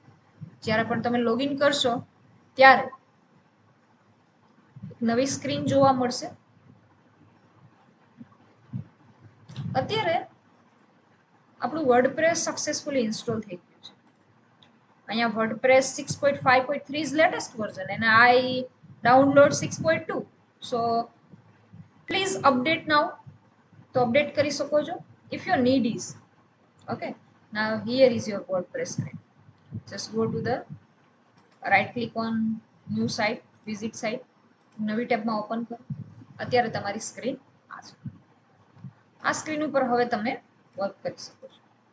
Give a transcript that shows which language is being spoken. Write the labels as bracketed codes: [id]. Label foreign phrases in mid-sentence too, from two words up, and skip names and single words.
[gu] જ્યારે પણ તમે લોગિન કરશો ત્યારે નવી સ્ક્રીન જોવા મળશે. અત્યારે આપણું વર્ડપ્રેસ સક્સેસફુલી ઇન્સ્ટોલ થઈ ગયું છે. [en] અહીંયા વર્ડપ્રેસ 6.5.3 is latest version and I download 6.2. So please update now. [gu] તો અપડેટ કરી શકો છો [en] if your need is. Okay, now here is your WordPress screen. Just go to the right click on new site, visit site, [gu] નવી ટેબમાં ઓપન કરો. અત્યારે તમારી સ્ક્રીન આ છે. આ સ્ક્રીન ઉપર હવે તમે વર્ક કરી શકો છો.